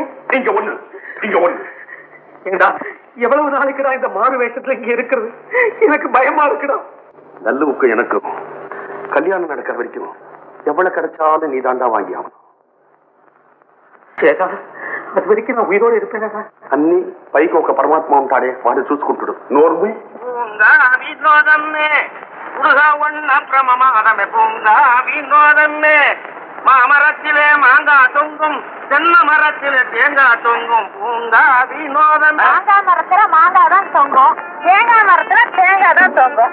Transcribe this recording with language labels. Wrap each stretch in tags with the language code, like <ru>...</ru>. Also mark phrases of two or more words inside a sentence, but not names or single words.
<ta>இங்க ஒண்ணு இங்க ஒண்ணு. ஏண்டா எவ்வளவு நாளைக்குடா இந்த மாறு வேஷத்துல இங்க இருக்கிறது? எனக்கு பயமா இருக்குடா. நல்லுவுக்கு எனக்கு கல்யாணம் நடக்கிற வரைக்கும் எவ்வளவு கிடைச்சாலும் நீ தாண்டா வாங்கி ஆகணும். சேதா அது வரைக்கும் நான் உயிரோடு இருப்பேன்.</ta> <te>అన్ని పైకి ఒక పరమాత్మ ఉంటాడే వాడు చూసుకుంటాడు. నోర్మి</te> <ta>மாமரத்திலே மாங்காய் தொங்கும், தென்ன மரத்திலே தேங்காய் தொங்கும், பூங்கா வினோதம். மாங்காய் மரத்துல மாங்காய் தான் தொங்கும், தேங்காய் மரத்துல தேங்காய் தான் தொங்கும்.</ta>